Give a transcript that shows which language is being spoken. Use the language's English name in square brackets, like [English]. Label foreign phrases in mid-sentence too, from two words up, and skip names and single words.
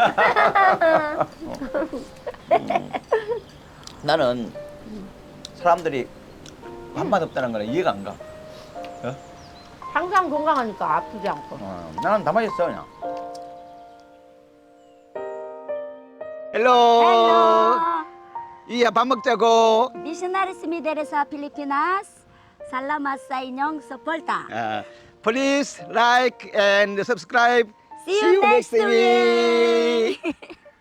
[Korean] 나는 사람들이 밥맛 없다는 거는 이해가 안 가. 항상 건강하니까 아프지 않고. 나는 다 맛있어 그냥. 헬로. Hello. 이야 밥 먹자고. [Cebuano] Missionaries Mideresa Filipinas. Salamat sa inyong suporta. [English] Please like and subscribe. See you next week.